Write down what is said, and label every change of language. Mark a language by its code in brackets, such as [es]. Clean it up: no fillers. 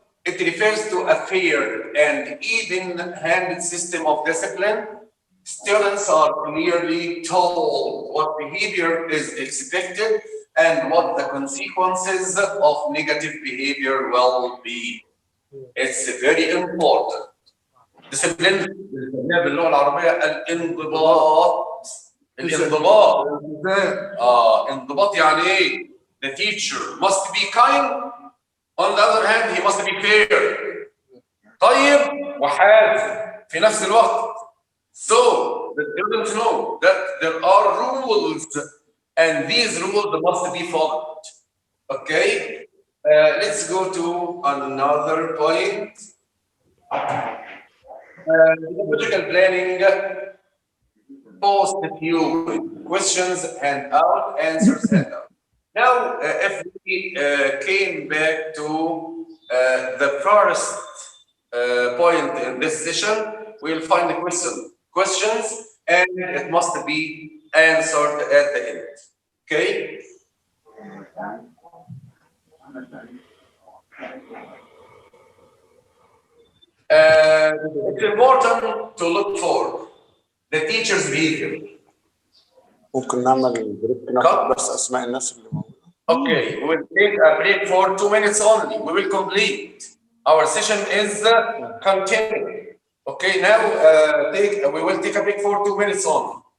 [en] It refers to a fair and even-handed system of discipline. Students are clearly told what behavior is expected and what the consequences of negative behavior will be. It's very important. [ar] Discipline باللغة العربية الانضباط. الانضباط. انضباط يعني ايه؟ [en] The teacher must be kind. On the other hand, he must be fair. [ar] طيب وحازم في نفس الوقت. [en] So the students know that there are rules and these rules must be followed. Okay, let's go to another point. Pedagogical planning, post few questions, handout, answers, handout. Now, if we came back to the first point in this session, we'll find the questions, and it must be answered at the end. Okay? It's important to look for the teacher's behavior. [ar] ممكن نعمل جروب ناخد بس اسماء الناس اللي موجوده. [en] Okay, we will take a break for 2 minutes only. We will complete. Our session is continuing. Okay, now we will take a break for 2 minutes only.